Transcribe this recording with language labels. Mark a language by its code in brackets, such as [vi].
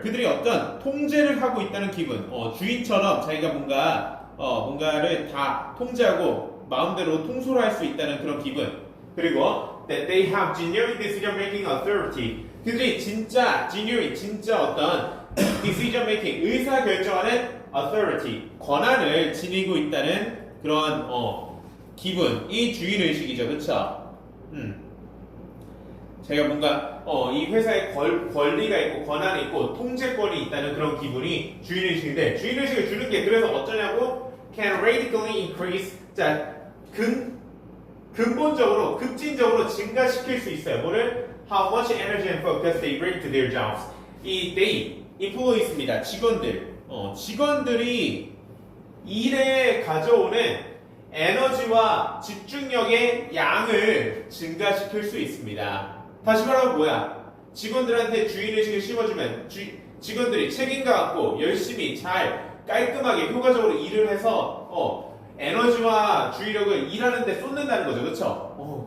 [ko] 그들이 어떤 통제를 하고 있다는 기분. 주인처럼 자기가 뭔가를 다 통제하고 마음대로 통솔할 수 있다는 그런 기분. 그리고 [en] that they have genuine decision making authority. [ko] 그들이 진짜 genuine, 진짜 어떤 [en] decision making, [ko] 의사 결정하는 authority, 권한을 지니고 있다는 그런 기분이 주인의식이죠. 그쵸? 제가 뭔가 이 회사에 권리가 있고 권한이 있고 통제권이 있다는 그런 기분이 주인의식인데 주인의식을 주는 게 그래서 어쩌냐고 [en] can radically increase [ko] 자 근본적으로 급진적으로 증가시킬 수 있어요. 뭐를? [en] How much energy and focus they bring to their jobs. [ko] 이 they, employees입니다. 직원들이 일에 가져오는 에너지와 집중력의 양을 증가시킬 수 있습니다. 다시 말하면 뭐야? 직원들한테 주인의식을 심어주면 직원들이 책임감 갖고 열심히 잘 깔끔하게 효과적으로 일을 해서 에너지와 주의력을 일하는 데 쏟는다는 거죠. 그렇죠?